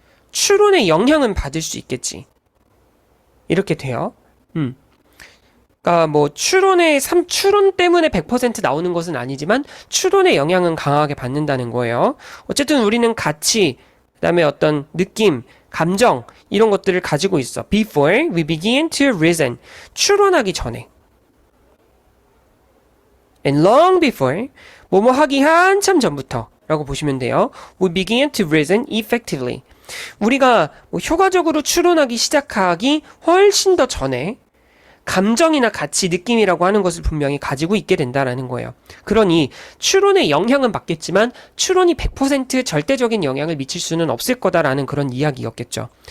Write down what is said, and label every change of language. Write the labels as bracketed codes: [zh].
[ko] 추론의 영향은 받을 수 있겠지. 이렇게 돼요. 그러니까 뭐 추론 때문에 100% 나오는 것은 아니지만 추론의 영향은 강하게 받는다는 거예요. 어쨌든 우리는 가치, 그다음에 어떤 느낌, 감정 이런 것들을 가지고 있어. [en] Before we begin to reason. [ko] 추론하기 전에. [en] And long before [ko] 뭐뭐 하기 한참 전부터 라고 보시면 돼요. [en] We begin to reason effectively. [ko] 우리가 뭐 효과적으로 추론하기 시작하기 훨씬 더 전에 감정이나 가치, 느낌이라고 하는 것을 분명히 가지고 있게 된다라는 거예요. 그러니 추론의 영향은 받겠지만 추론이 100% 절대적인 영향을 미칠 수는 없을 거다라는 그런 이야기였겠죠.